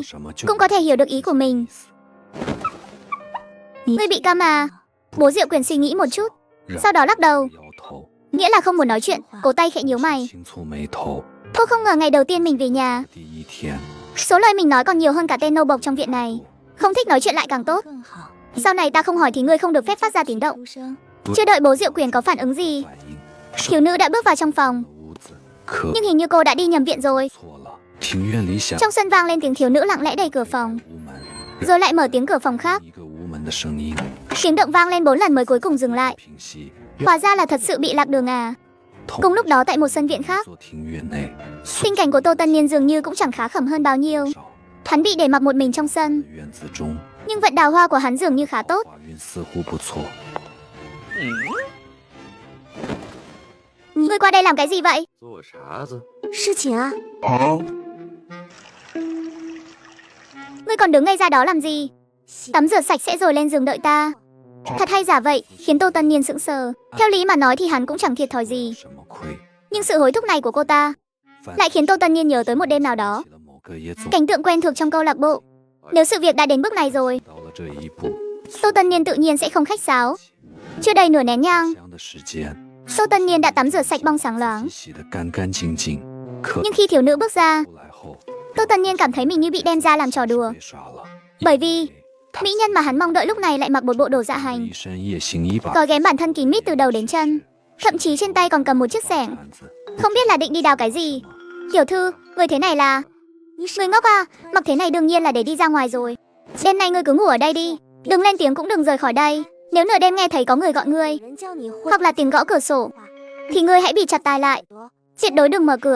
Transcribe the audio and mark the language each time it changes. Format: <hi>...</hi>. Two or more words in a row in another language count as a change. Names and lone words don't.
<zh>说什么就</zh> <vi>cũng có thể hiểu được ý của mình.</vi> <zh>意思。</zh> <vi>Ngươi Bị Câm à? Bố Diệu Quyền suy nghĩ một chút,</vi> <zh>让</zh> <vi>sau đó lắc đầu,</vi> <zh>摇头，</zh> <vi>nghĩa là không muốn nói chuyện. Cố Tây khẽ nhíu mày,</vi> <zh>轻蹙眉头。</zh> <vi>cô không ngờ ngày đầu tiên mình về nhà,</vi> <zh>第一天，</zh> <vi>số lời mình nói còn nhiều hơn cả tên nô bộc trong viện này. Không thích nói chuyện lại càng tốt. Sau này ta không hỏi thì ngươi không được phép phát ra tiếng động. Chưa đợi bố Diệu Quyền có phản ứng gì,</vi> <zh>反应</zh> <vi>thiếu nữ đã bước vào trong phòng,</vi> <zh>屋子，可</zh> <vi>nhưng hình như cô đã đi nhầm viện rồi.</vi> <zh>错了。庭院里响</zh> <vi>Trong sân vang lên tiếng thiếu nữ lặng lẽ đẩy cửa phòng,</vi> <zh>屋门，</zh> <vi>rồi lại mở tiếng cửa phòng khác.</vi> <zh>一个屋门的声音</zh> <vi>Tiếng động vang lên 4 lần mới cuối cùng dừng lại.</vi> <zh>平息。</zh> <vi>Hóa ra là thật sự bị lạc đường à.</vi> <zh>同</zh> <vi>Cùng lúc đó tại một sân viện khác,</vi> <zh>座庭院内，</zh> <vi>tình cảnh của Tô Tân Niên dường như cũng chẳng khá khẩm hơn bao nhiêu.</vi> <zh>少</zh> <vi>Hắn bị để mặc một mình trong sân,</vi> <zh>的院子中，</zh> <vi>nhưng vận đào hoa của hắn dường như khá tốt.</vi> <zh>花运似乎不错。</zh> <vi>Ngươi qua đây làm cái gì vậy?</vi> <zh>做啥子？</zh> <vi>Sư chị à? Ngươi còn đứng ngây ra đó làm gì? Tắm rửa sạch sẽ rồi lên giường đợi ta. Thật hay giả vậy, khiến Tô Tân Niên sững sờ. Theo lý mà nói thì hắn cũng chẳng thiệt thòi gì,</vi> <zh>什么亏？</zh> <vi>nhưng sự hối thúc này của cô ta</vi> <zh>反</zh> <vi>lại khiến Tô Tân Niên nhớ tới một đêm nào đó,</vi> <zh>起了某</zh> <vi>Cảnh tượng quen thuộc trong câu lạc bộ. Nếu sự việc đã đến bước này rồi,</vi> <zh>到了这一步，</zh> <vi>Tô Tân Niên tự nhiên sẽ không khách sáo. Chưa đầy nửa nén nhang,</vi> <zh>香的时间，</zh> <vi>Tô Tân Niên đã tắm rửa sạch bong sáng loáng.</vi> <zh>洗得干干净净。可</zh> <vi>Nhưng khi thiếu nữ bước ra,</vi> <zh>出来后</zh> <vi>Tô Tân Niên cảm thấy mình như bị đem ra làm trò đùa.</vi> <zh>被耍了，</zh> <vi>Bởi vì mỹ nhân mà hắn mong đợi lúc này lại mặc một bộ đồ dạ hành,</vi> <zh>一身夜行衣把</zh> <vi>gói ghém bản thân kín mít từ đầu đến chân, thậm chí trên tay còn cầm một chiếc xẻng.</vi> <zh>毯子</zh> <vi>Không biết là định đi đào cái gì. Tiểu thư, người thế này là... Người ngốc à, mặc thế này đương nhiên là để đi ra ngoài rồi. Đêm nay ngươi cứ ngủ ở đây đi, đừng lên tiếng cũng đừng rời khỏi đây. Nếu nửa đêm nghe thấy có người gọi ngươi, hoặc là tiếng gõ cửa sổ, thì ngươi hãy bịt chặt tai lại, tuyệt đối đừng mở cửa.</vi>